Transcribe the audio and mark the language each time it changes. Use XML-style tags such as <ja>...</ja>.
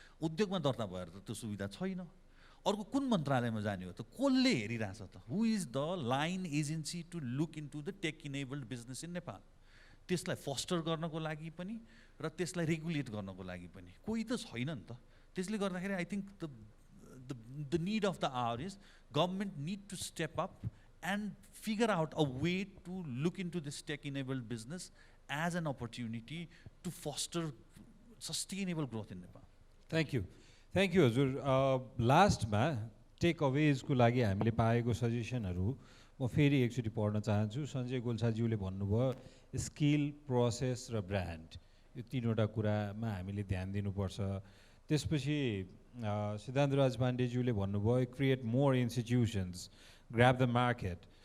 <ne>उद्योगमा दर्ता भएर त त्यो सुविधा छैन. अर्को कुन मन्त्रालयमा जाने हो त? कसले हेरिरहेछ त?</ne> <en>Who is the line agency to look into the tech enabled business in Nepal?</en> <ne>त्यसलाई फस्टर गर्नको लागि पनि र त्यसलाई रेगुलेट गर्नको लागि पनि कोही त छैन नि त. त्यसले गर्दाखेरि</ne> <en>I think the need of the hour is government need to step up and figure out a way to look into this tech-enabled business as an opportunity to foster sustainable growth in Nepal. Thank you. Thank you, हजुर.</en> <ne>लास्टमा take अवेजको लागि हामीले पाएको सजेसनहरू म फेरि एकचोटि पढ्न चाहन्छु. सञ्जय गोल्छाज्यूले भन्नुभयो स्किल, प्रोसेस र ब्रान्ड, यो तीनवटा कुरामा हामीले ध्यान दिनुपर्छ. त्यसपछि सिद्धान्तराज पाण्डेज्यूले भन्नुभयो</ne> <en>Create more institutions, grab the market.</en>